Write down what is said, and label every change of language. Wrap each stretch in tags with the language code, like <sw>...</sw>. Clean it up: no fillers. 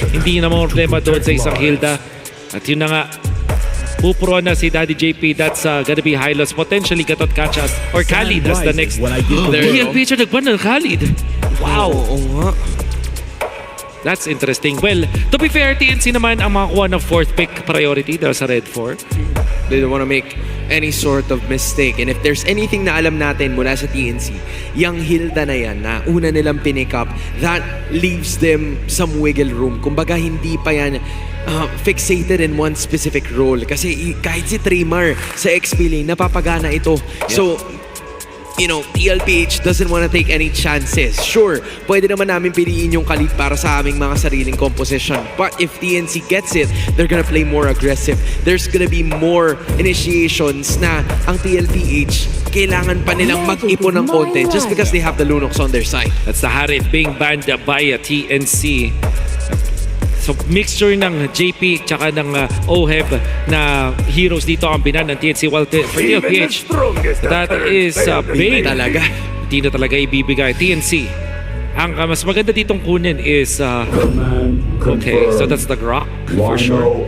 <tl>Hindi naman problema doon sa isang Hilda. At yun na nga, pupuruan na si Daddy JP.</tl> <en>That's gonna be high loss. Potentially Gatot Kachas or Khalid as the next.</en> <tl>TLPH nagban ng Khalid. Wow.</tl> <en>That's interesting. Well, to be fair, TNC</en> <tl>naman ang makakuha ng</tl> <en>fourth pick priority</en> <tl>dahil sa</tl> <en>Red 4. They don't want to make any sort of mistake. And if there's anything</en> <tl>na alam natin mula sa TNC, yung Hilda na yan na una nilang pinick up,</tl> <en>that leaves them some wiggle room.</en> <tl>Kumbaga, hindi pa yan</tl> <en>fixated in one specific role.</en> <tl>Kasi kahit si Trimar sa XP lane, napapagana ito.</tl> <en>So, you know, TLPH doesn't want to take any chances.</en> <tl>Sure, pwede naman namin piliin yung Khalid para sa aming mga sariling composition.</tl> <en>But if TNC gets it, they're gonna play more aggressive. There's gonna be more initiations</en> <tl>na ang TLPH kailangan pa nilang mag-ipon ng konti</tl> <en>just because they have the Lunox on their side. That's the Harith being banned by TNC.</en> <tl>So mixture ng JP tsaka ng Oheb na heroes dito ang binan ng TNC.</tl> <en>While for TLPH, that is Bane.</en> <tl>Talaga. Hindi na talaga ibibigay. TNC. Ang mas maganda ditong kunin</tl> <en>is okay, so that's the Grok for sure.</en>